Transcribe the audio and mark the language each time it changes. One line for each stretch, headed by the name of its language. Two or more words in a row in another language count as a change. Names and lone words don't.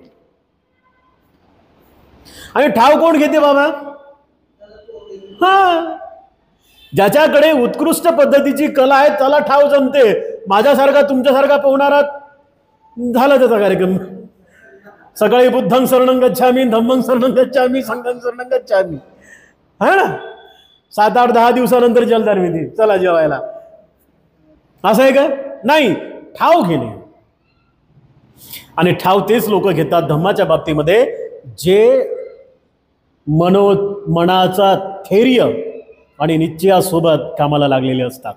Marathi: आणि ठाव कोण घेते बाबा? हा, ज्याच्याकडे उत्कृष्ट पद्धतीची कला आहे त्याला ठाव जमते. माझ्यासारखा तुमच्यासारखा पोहणारा झाला त्याचा कार्यक्रम.
Pali: सकाळी बुद्धं शरणं गच्छामी, धम्मं शरणं गच्छामी, संघं शरणं गच्छामी,
Marathi: हा ना, 7-8-10 दिवसानंतर जलदार विधी, चला जेवायला, असं आहे का? नाही, ठाव घेणे. आणि ठाव तेच लोक घेतात धम्माच्या बाबतीमध्ये जे मनाचा धैर्य आणि निश्चयासोबत कामाला लागलेले असतात.